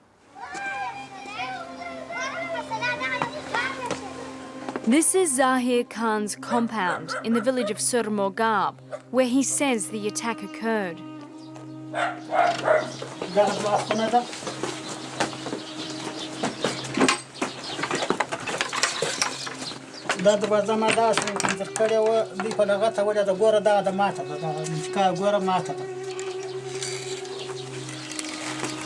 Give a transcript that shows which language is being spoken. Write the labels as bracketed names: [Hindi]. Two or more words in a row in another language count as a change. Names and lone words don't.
[English] This is Zahir Khan's compound in the village of Surmogab, where he says the attack occurred. [Pashto] دا دروازه ما داسې انځر کړې وه دوی په دغه ته ولې ده ګوره دغه د ماته ده دغه نچکا ګوره ماته ده.